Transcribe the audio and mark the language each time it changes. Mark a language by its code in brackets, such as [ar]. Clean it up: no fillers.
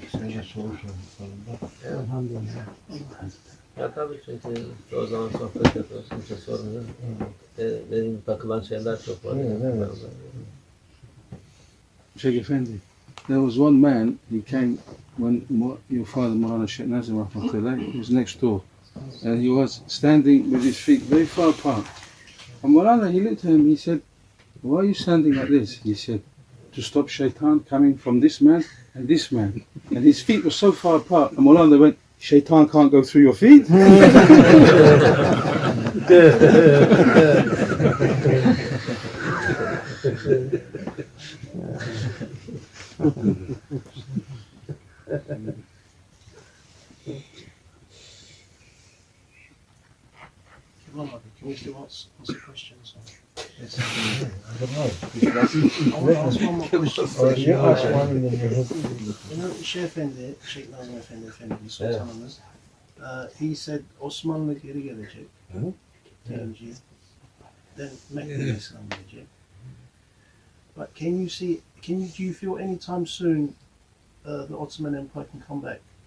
[tr] Seninle soru sorduklarında. Elhamdülillah. Ya tabii çünkü o zaman sohbet yapıyoruz. Kimse sormuyor. Benim takılan şeyler çok var. Evet. [en] Sheikh Effendi, there was one man, he came when your father, Mawlana Sheikh Nazim, he was next door. And he was standing with his feet very far apart. And Mawlana, he looked at him, he said, why are you standing like this? He said, to stop shaitan coming from this man and this man. And his feet were so far apart. And Mawlana went, shaitan can't go through your feet? Can we still answer questions? I don't know. I want to ask one more question. You ask one and then you know, Sheikh Effendi, Sheikh Nazim Effendi, Sultanımız, he said [tr] Osmanlı geri gelecek. Deyince, then Mekke'de İslam gelecek. [en] But do you feel anytime soon the Ottoman Empire can come back?